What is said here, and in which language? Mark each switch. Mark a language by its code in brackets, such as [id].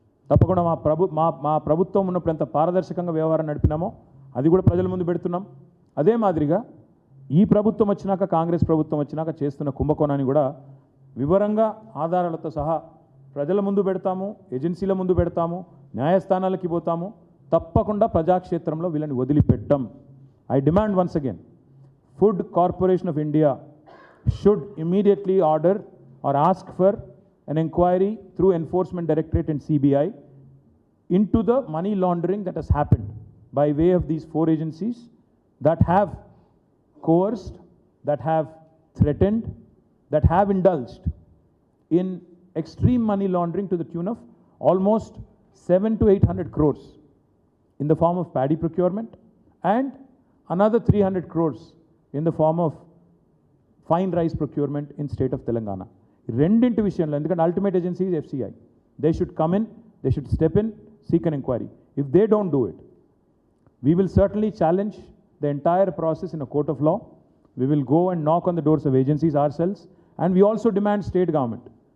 [te] తప్పకుండా మా ప్రభుత్వం ఉన్నప్పుడు ఎంత పారదర్శకంగా వ్యవహారం నడిపినామో అది కూడా ప్రజల ముందు పెడుతున్నాం. అదే మాదిరిగా ఈ ప్రభుత్వం వచ్చినాక, కాంగ్రెస్ ప్రభుత్వం వచ్చినాక చేస్తున్న కుంభకోణాన్ని కూడా వివరంగా ఆధారాలతో సహా ప్రజల ముందు పెడతాము, ఏజెన్సీల ముందు పెడతాము, న్యాయస్థానాలకి పోతాము. తప్పకుండా ప్రజాక్షేత్రంలో వీళ్ళని వదిలిపెట్టాం. [en] I demand once again, food corporation of India should immediately order or ask for an inquiry through Enforcement Directorate and CBI into the money laundering that has happened by way of these 4 agencies that have coerced, that have threatened, that have indulged in extreme money laundering to the tune of almost 700 to 800 crores in the form of paddy procurement and another 300 crores in the form of fine rice procurement in state of Telangana. [te] రెండింటి విషయంలో, ఎందుకంటే [en] Ultimate agency is FCI, they should come in, they should step in, seek an enquiry. If they don't do it, we will certainly challenge the entire process in a court of law. We will go and knock on the doors of agencies or cells and we also demand state government.